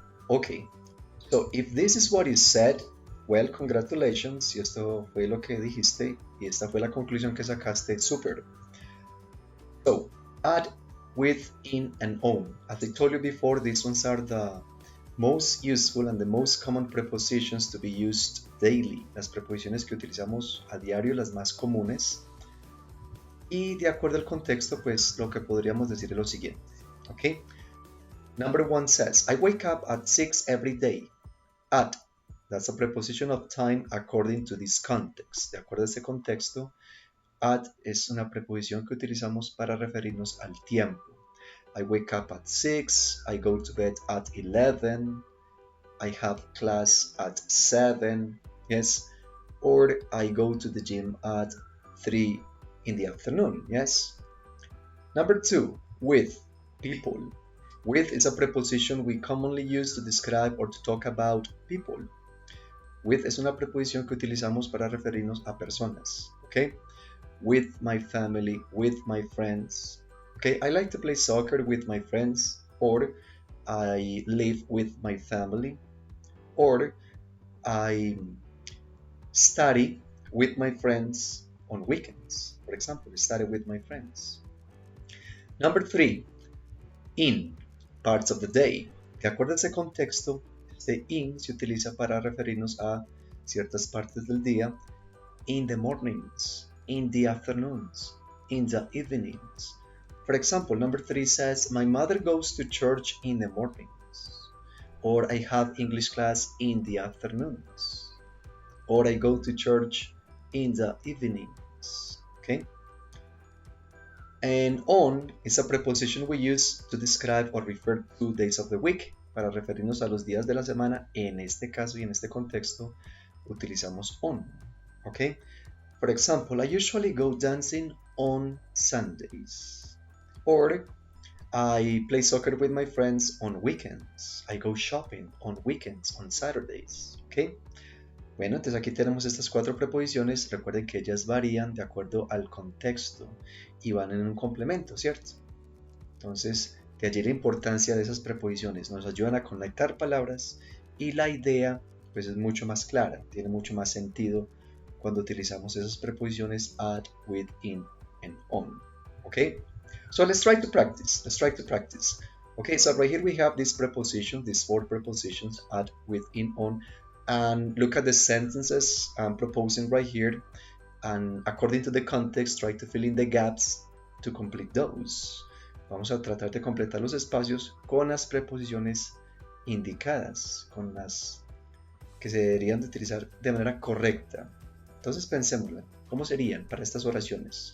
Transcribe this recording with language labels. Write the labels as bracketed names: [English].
[English] Okay, so if this is what you said, well, congratulations. [Spanish] Si esto fue lo que dijiste y esta fue la conclusión que sacaste, super. [English] So, at, with, in, and on. As I told you before, these ones are the most useful and the most common prepositions to be used daily. [Spanish] Las preposiciones que utilizamos a diario, las más comunes. Y de acuerdo al contexto, pues lo que podríamos decir es lo siguiente. [English] Okay? Number 1 says, I wake up at 6 every day. At, that's a preposition of time according to this context. [Spanish] De acuerdo a este contexto, at es una preposición que utilizamos para referirnos al tiempo. [English] I wake up at 6, I go to bed at 11, I have class at 7, yes, or I go to the gym at 3 in the afternoon, yes. Number 2, with, people. With is a preposition we commonly use to describe or to talk about people. [Spanish] With es una preposición que utilizamos para referirnos a personas, okay? [English] With my family, with my friends. Okay, I like to play soccer with my friends, or I live with my family, or I study with my friends on weekends. For example, study with my friends. Number 3, in. Parts of the day. [Spanish] De acuerdo a ese contexto, este in se utiliza para referirnos a ciertas partes del día. [English] In the mornings, in the afternoons, in the evenings. For example, number 3 says, my mother goes to church in the mornings. Or I have English class in the afternoons. Or I go to church in the evenings. Okay? And on is a preposition we use to describe or refer to days of the week. [Spanish] para referirnos a los días de la semana, en este caso y en este contexto, utilizamos on. ¿Ok? [English] For example, I usually go dancing on Sundays. Or I play soccer with my friends on weekends. I go shopping on weekends, on Saturdays. [Spanish] ¿Ok? Bueno, entonces aquí tenemos estas 4 preposiciones. Recuerden que ellas varían de acuerdo al contexto y van en un complemento, ¿cierto? Entonces, de allí la importancia de esas preposiciones. Nos ayudan a conectar palabras y la idea pues es mucho más clara, tiene mucho más sentido cuando utilizamos esas preposiciones at, with, in, and on. [English] Okay? So let's try to practice. Okay, so right here we have these prepositions, these 4 prepositions, at, with, in, on, and look at the sentences I'm proposing right here, and according to the context, try to fill in the gaps to complete those. [Spanish] Vamos a tratar de completar los espacios con las preposiciones indicadas, con las que se deberían de utilizar de manera correcta. Entonces pensémoslo, ¿cómo serían para estas oraciones?